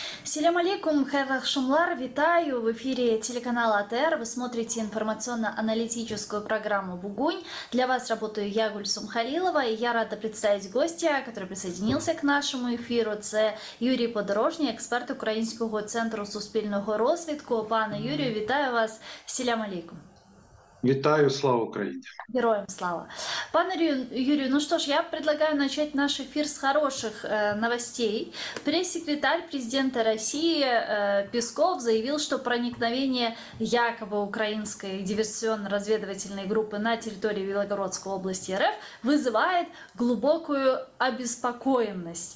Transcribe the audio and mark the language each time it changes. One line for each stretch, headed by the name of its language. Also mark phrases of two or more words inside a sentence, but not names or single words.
Crimean Tatar: Селям алейкум, хайрлах шумлар,
Ukrainian: витаю!
Russian: В эфире телеканала АТР. Вы смотрите информационно-аналитическую программу «Бугунь». Для вас работаю я, Гульсум Халилова, и я рада представить гостя, который присоединился к нашему эфиру.
Ukrainian: Це Юрій Подорожній, експерт Українського центру суспільного розвитку. Пане Юрію, вітаю вас.
Crimean Tatar: Селям алейкум.
Ukrainian: Витаю, слава Украине. Героям слава.
Russian: Пане Юрию, ну что ж, я предлагаю начать наш эфир с хороших новостей. Пресс-секретарь президента России Песков заявил, что проникновение якобы украинской диверсионно-разведывательной группы на территории Белгородской области РФ вызывает глубокую обеспокоенность.